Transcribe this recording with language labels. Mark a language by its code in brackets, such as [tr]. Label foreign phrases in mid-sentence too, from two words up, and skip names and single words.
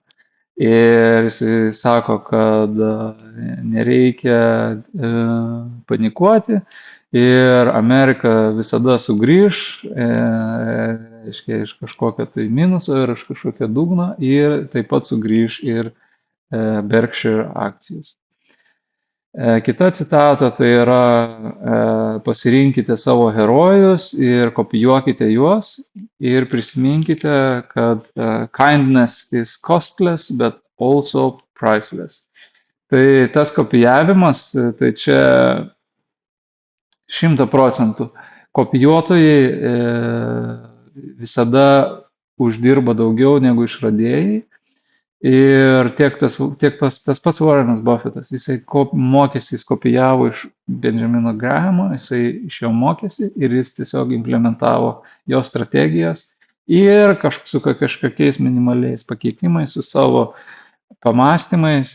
[lt] Ir jis sako, kad nereikia panikuoti ir Amerika visada sugrįž, reiškia, iš kažkokio tai minuso ir iš kažkokio dugno ir taip pat sugrįž ir Berkshire akcijos. Kita citata tai yra pasirinkite savo herojus ir kopijuokite juos ir prisiminkite, kad [en] kindness is costless, but also priceless. [lt] Tai tas kopijavimas, tai čia 100%. Kopijuotojai visada uždirba daugiau negu išradėjai. Ir tas pats Warrenas Buffettas, jisai mokėsi, jis kopijavo iš Benjamino Grahamo, jisai iš jo mokėsi ir jis tiesiog implementavo jo strategijas ir su kažkokiais minimaliais pakeitimais, su savo pamastymais.